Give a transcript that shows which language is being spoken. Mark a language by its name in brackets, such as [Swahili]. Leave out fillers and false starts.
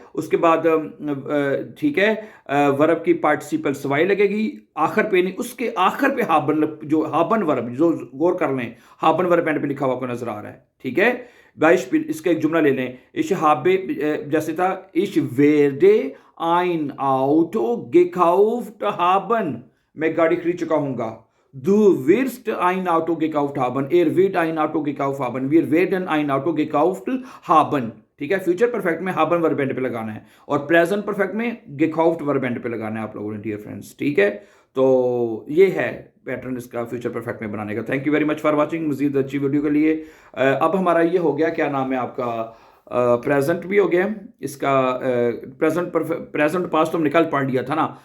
[Hindi] उसके बाद ठीक है, वर्ब की पार्टिसिपल सवाई लगेगी, आखिर पे नहीं, उसके आखिर पे हाबन, जो हाबन वर्ब, जो गौर कर लें, हाबन वर्ब एंड पे लिखा हुआ आपको नजर आ रहा है, ठीक है। बाइश इसका एक जुमला ले लें, इश हाबे जैसे था, [German] इश वेर्डे आइन आउटो गेकाउफ्ट हाबन, [Hindi] मैं गाड़ी खरीद चुका हूँगा। [German] Du wirst ein Auto gekauft haben, er wird ein Auto gekauft haben, wir werden ein Auto gekauft haben। [Hindi] ठीक है, फ्यूचर परफेक्ट में हाबन वर्ब एंड पे लगाना है, और प्रेजेंट परफेक्ट में गेकाउफ्ट वर्ब एंड पे लगाना है आप लोगों ने, डियर फ्रेंड्स, ठीक है। तो ये है पैटर्न इसका फ्यूचर परफेक्ट में बनाने का। [English] Thank you very much for watching. [Hindi] मजीद अच्छी वीडियो के लिए अब हमारा ये हो गया, क्या नाम है आपका, प्रेजेंट भी हो गया इसका, प्रेजेंट पास्ट तो हम निकल पढ़ लिया था ना।